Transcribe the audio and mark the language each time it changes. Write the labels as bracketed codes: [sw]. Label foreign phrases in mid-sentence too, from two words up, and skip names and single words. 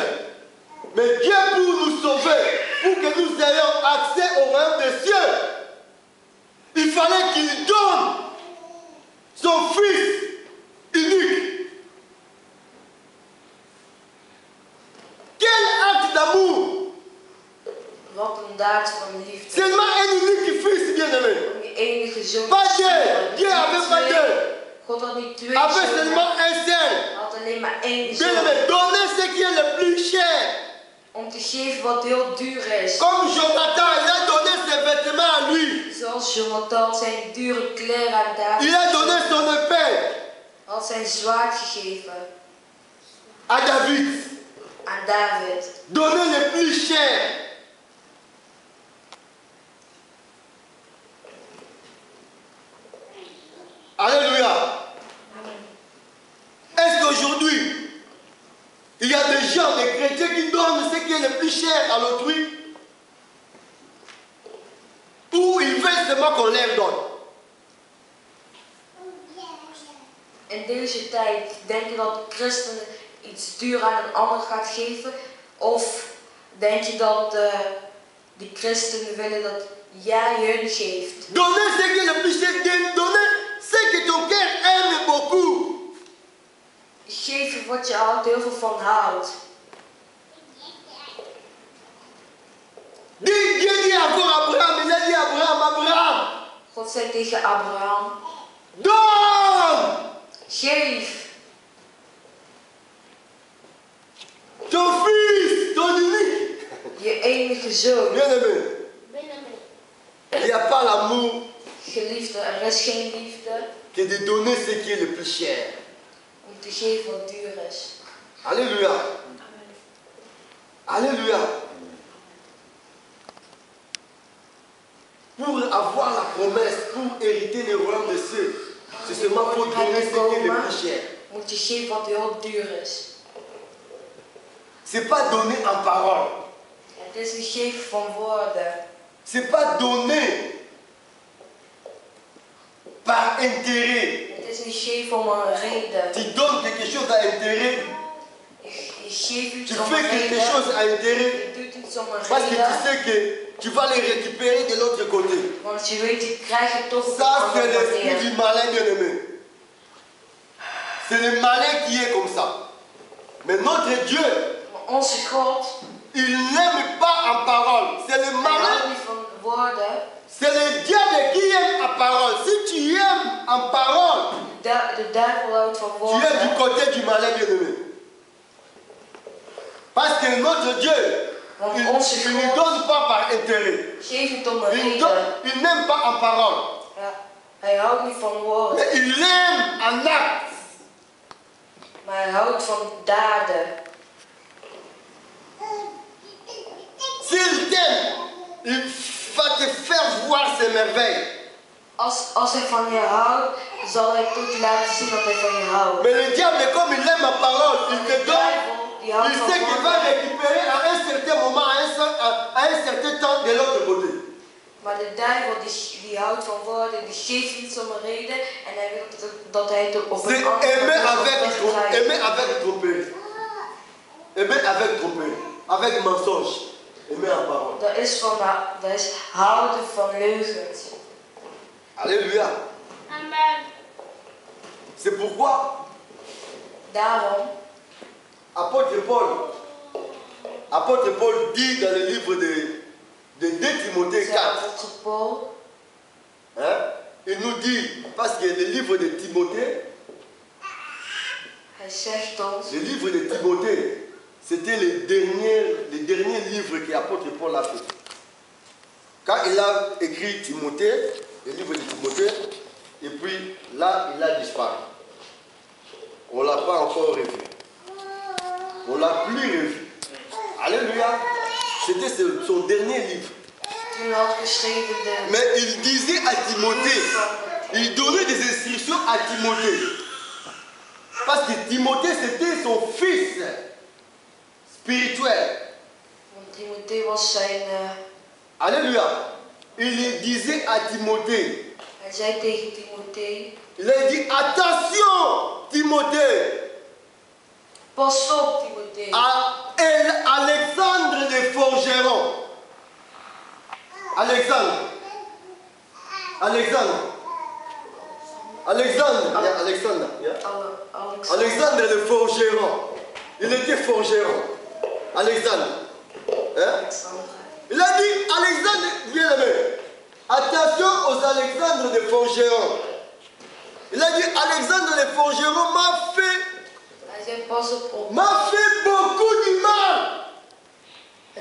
[fr] Mais Dieu, pour nous sauver, pour que nous ayons accès au royaume des cieux, il fallait qu'il donne son Fils unique. Quel acte d'amour! [nl] wat een daad van liefde. [fr] Seulement un unique Fils, bien-aimé. [nl] Om die enige zoon [fr] Pas [nl] te [fr] deux. [nl] sturen. [fr] Dieu avait pas deux. [nl] God had niet twee [fr] Avec [nl] zonen, [fr] seulement un seul. [nl] hij had alleen maar één zoon. [fr] Bien-aimé, donnez ce qui est le plus cher. [nl] Om te geven wat heel duur is. [fr] Comme Jonathan, il a donné ses vêtements à lui. [nl] Zoals Jonathan zijn dure kleren aan David [fr] Il a donné son épée [nl] had zijn zwaard gegeven [fr] à David. [nl] aan David. [fr] Donné le plus cher. Alléluia. Est-ce qu'aujourd'hui, il y a des gens, des chrétiens qui donnent ce qui est le plus cher à l'autrui? Ou ils veulent seulement qu'on leur donne? [nl] In deze tijd denk je dat christenen iets duur aan een ander gaat geven? Of denk je dat die christenen willen dat jij hun geeft? [fr] Donner ce qui est le plus cher, donner ce que ton cœur aime beaucoup. [nl] Geven wat je houdt, heel veel van houdt. [fr] Dieu dit encore à Abraham, il a dit à Abraham, Abraham, [nl] God zei tegen Abraham, [fr] donne [nl] geef [fr] ton fils, ton unique. [nl] je enige zoon. [fr] Bien aimé, [nl] Binnen. [fr] il n'y a pas l'amour [nl] Geliefde, er is geen liefde [fr] que de donner ce qui est le plus cher. [nl] om te geven wat duur is. [fr] Alléluia. Alléluia. Pour avoir la promesse, pour hériter le royaume de cieux, c'est seulement pour donner ce qui est le plus cher. [nl] Moet je geven wat heel duur is. [fr] C'est pas donner en parole. [nl] Het is een geven van woorden. [fr] C'est pas donner par intérêt. [nl] Het is een geven om een reden. [fr] Tu donnes quelque chose à intérêt. [nl] Je geeft [fr] Tu [nl] iets om [fr] fais [nl] een [fr] quelque [nl] reden. [fr] chose à intérêt. [nl] Je doet iets om een [fr] Parce que tu [nl] reden. [fr] sais que tu vas les récupérer de l'autre côté. [nl] Want je weet, je krijgt het toch op een [fr] Ça, c'est [nl] andere [fr] l'esprit [nl] manier. [fr] du malin bien-aimé. C'est le malin qui est comme ça. Mais notre Dieu, [nl] Maar onze God, [fr] il n'aime pas en parole. C'est le [nl] hij houdt [fr] malin. [nl] niet van woorden. [fr] C'est le diable qui aime en parole. Si tu aimes en parole, [nl] De duivel houdt van [fr] tu es du [nl] woorden. [fr] côté du malin bien-aimé. Parce que notre Dieu, [nl] Want [fr] il [nl] onze [fr] ne [nl] God [fr] donne pas par intérêt. [nl] geeft het om een [fr] Il [nl] reden. [fr] il n'aime pas en parole. [nl] Ja, hij houdt niet van woorden. [fr] Mais il aime en acte. [nl] Maar hij houdt van daden. [fr] S'il t'aime, il va te faire voir ses merveilles. [nl] Als hij van je houdt, zal hij toch laten zien dat hij van je houdt. [fr] Mais le diable, comme il aime en parole, il te [nl] De [fr] donne. [nl] duivel, die houdt [fr] Il [nl] van [fr] sait qu'il va [nl] woorden. [fr] récupérer à un certain moment, à un certain temps de l'autre côté. [nl] Maar de duivel die houdt van woorden, die geeft iets om een reden en hij wil dat hij het op [fr] C'est [nl] een andere [fr] aimer [nl] manier [fr] avec, [nl] wegkrijgt. [fr] aimer avec tromperie. Aimer avec tromperie. Avec mensonge. Aimer en parole. [nl] Dat is houden van leugens. [fr] Alléluia. Amen. C'est pourquoi [nl] Daarom, [fr] Apôtre Paul dit dans le livre de 2 Timothée [nl] zei 4, apostel Paul, [fr] hein, il nous dit, parce que le livre de Timothée, [nl] hij zegt ons, [fr] le livre de Timothée, c'était le dernier livre qu'apôtre Paul a fait. Quand il a écrit Timothée, le livre de Timothée, et puis là, il a disparu. On ne l'a pas encore revu. On ne l'a plus revu. Alléluia. C'était son dernier livre. [nl] toen had geschreven de... [fr] Mais il disait à Timothée, il donnait des instructions à Timothée. Parce que Timothée, c'était son fils spirituel. [nl] Want Timothée was zijn... [fr] Alléluia. Il disait à Timothée, [nl] hij zei tegen Timothée, [fr] il a dit, attention Timothée, [nl] pas op Timothée. [fr] à Alexandre de Forgeron. Alexandre. Alexandre. Alexandre. Yeah, Alexandre. Yeah. Alexandre le forgeron. Il était forgeron. Alexandre. Hein? Il a dit, Alexandre, bien aimé, attention aux Alexandres de forgeron. Il a dit, Alexandre le forgeron [nl] Hij zei pas op. [fr] m'a fait beaucoup du mal.